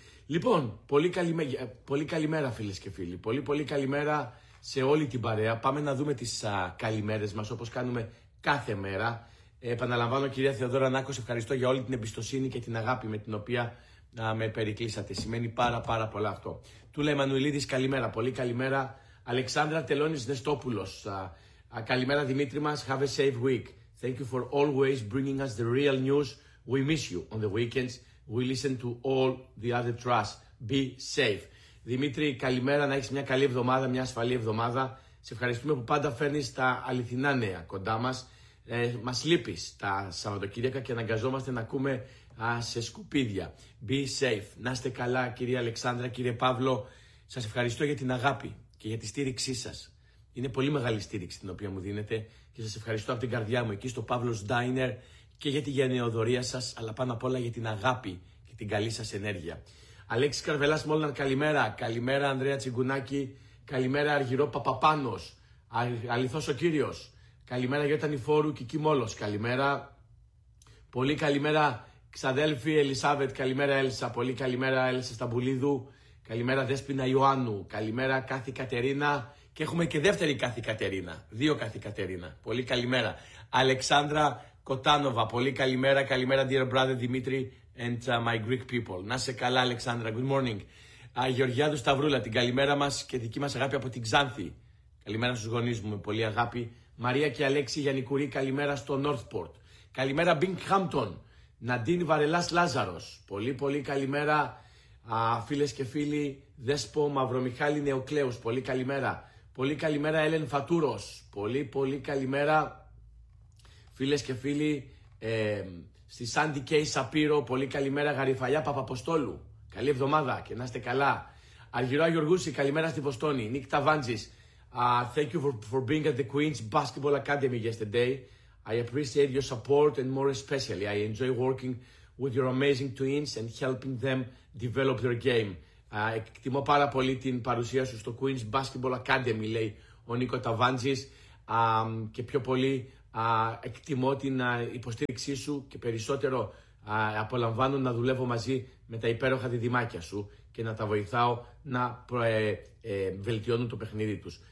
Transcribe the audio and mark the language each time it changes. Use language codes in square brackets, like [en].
[el] Λοιπόν, πολύ καλημέρα φίλες και φίλοι, πολύ καλημέρα σε όλη την παρέα. Πάμε να δούμε τις καλημέρες μας όπως κάνουμε κάθε μέρα. Επαναλαμβάνω, κυρία Θεοδόρα Νάκος, ευχαριστώ για όλη την εμπιστοσύνη και την αγάπη με την οποία με περικλείσατε. Σημαίνει πάρα πολλά αυτό. Τούλα Εμμανουηλίδης, καλημέρα, πολύ καλημέρα. [en] Αλεξάνδρα Τελώνης Νεστόπουλος, [el] καλημέρα Δημήτρη μας, [en] have a safe week. Thank you for always bringing us the real news We miss you. On the weekends, we listen to all the other trash. Be safe. [el] Δημήτρη, καλημέρα, να έχεις μια καλή εβδομάδα, μια ασφαλή εβδομάδα. Σε ευχαριστούμε που πάντα φέρνεις τα αληθινά νέα κοντά μας. Μας λείπεις τα Σαββατοκύριακα και αναγκαζόμαστε να ακούμε σε σκουπίδια. [en] Be safe. [el] Να είστε καλά, κυρία Αλεξάνδρα, κύριε Παύλο. Σας ευχαριστώ για την αγάπη και για τη στήριξή σας. Είναι πολύ μεγάλη στήριξη την οποία μου δίνετε και σας ευχαριστώ από την καρδιά μου εκεί στο Παύλος Diner και για τη γενναιοδορία σας, αλλά πάνω απ' όλα για την αγάπη και την καλή σας ενέργεια. Αλέξη Καρβελάς Μόλναρ, καλημέρα. Καλημέρα, Ανδρέα Τσιγκουνάκη. Καλημέρα, Αργυρό Παπαπάνος. Αληθώς ο Κύριος. Καλημέρα, Γιώτα Νηφόρου, Κική Μόλος. Καλημέρα. Πολύ καλημέρα, ξαδέλφη Ελισάβετ. Καλημέρα, Έλσα. Πολύ καλημέρα, Έλσα Σταμπουλίδου. Καλημέρα, Δέσποινα Ιωάννου. Καλημέρα, Κάθη Κατερίνα. Και έχουμε και δεύτερη Κάθη Κατερίνα. Δύο Κάθη Κατερίνα. Πολύ καλημέρα. Αλεξάνδρα Κοτάνοβα. Πολύ καλημέρα. Καλημέρα, [en] dear brother Δημήτρη and my Greek people. [el] Να σε καλά, Αλεξάνδρα. [en] Good morning. [el] Γεωργιάδου Σταυρούλα, την καλημέρα μας και δική μας αγάπη από την Ξάνθη. Καλημέρα στους γονείς μου, με πολύ αγάπη. Μαρία και Αλέξη Γιαννικουρή, καλημέρα στο Northport. Καλημέρα, Binghamton. Ναντίν Βαρελάς Λάζαρος. Πολύ, πολύ καλημέρα, φίλες και φίλοι. Δέσπο Μαυρομιχάλη Νεοκλέους. Πολύ καλημέρα. Πολύ καλημέρα, Έλεν Φατούρος. Πολύ, πολύ καλημέρα, φίλες και φίλοι. Στη Σάντι Κέι Σαπίρο, πολύ καλημέρα, Γαριφαλιά Παπαποστόλου. Καλή εβδομάδα και να είστε καλά. Αργυρό Αγιοργούση, καλημέρα στη Βοστόνη. [en] Νίκ Ταβάντζης, thank you for being at the Queen's Basketball Academy yesterday. I appreciate your support and more especially, I enjoy working with your amazing twins and helping them develop their game. [el] Εκτιμώ πάρα πολύ την παρουσία σου στο Queen's Basketball Academy, λέει ο Νίκο Ταβάντζης, και πιο πολύ εκτιμώ την υποστήριξή σου και περισσότερο απολαμβάνω να δουλεύω μαζί με τα υπέροχα διδυμάκια σου και να τα βοηθάω να βελτιώνουν το παιχνίδι τους.